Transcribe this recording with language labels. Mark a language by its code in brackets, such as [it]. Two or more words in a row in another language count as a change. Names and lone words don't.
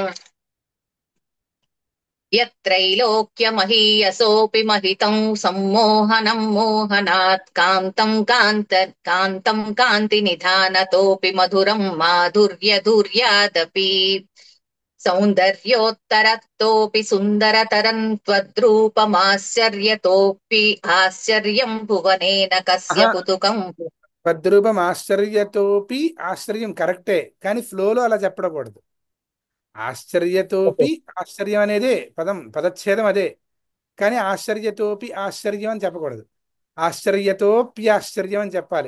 [sa] यत्रैलोक्यमहीयसोऽपि महितं सम्मोहनं मोहनात् कान्तं कान्तिनिधानतोऽपि मधुरं माधुर्यधुर्यादपि सौन्दर्योत्तरतोऽपि सुन्दरतरं त्वद्रूपमाश्चर्यतोऽपि आश्चर्यं भुवनेन कस्य कुतुकं తద్రూపం ఆశ్చర్యతోపి, ఆశ్చర్యం [te] కరెక్టే కానీ ఫ్లోలో అలా చెప్పకూడదు. [sa] ఆశ్చర్యతోపి ఆశ్చర్యం [te] అనేదే పదచ్ఛేదం అదే, కానీ [sa] ఆశ్చర్యతోపి ఆశ్చర్యం [te] అని చెప్పకూడదు. ఆశ్చర్యతోప్యాశ్చర్యం అని చెప్పాలి.